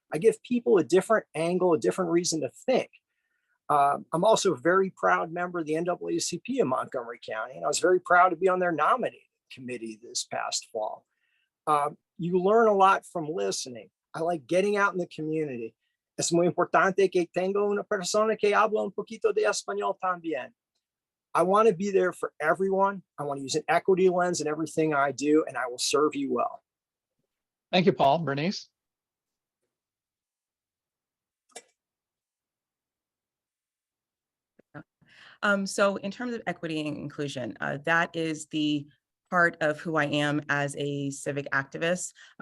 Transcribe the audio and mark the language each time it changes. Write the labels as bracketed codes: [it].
[en] I give people a different angle, a different reason to think. I'm also a very proud member of the NAACP in Montgomery County, and I was very proud to be on their nominating committee this past fall. You learn a lot from listening. I like getting out in the community. [es] Es muy importante que tengo una persona que habla un poquito de español también. [en] I want to be there for everyone. I want to use an equity lens in everything I do, and I will serve you well. Thank you, Paul. Bernice? So in terms of equity and inclusion, that is the part of who I am as a civic activist.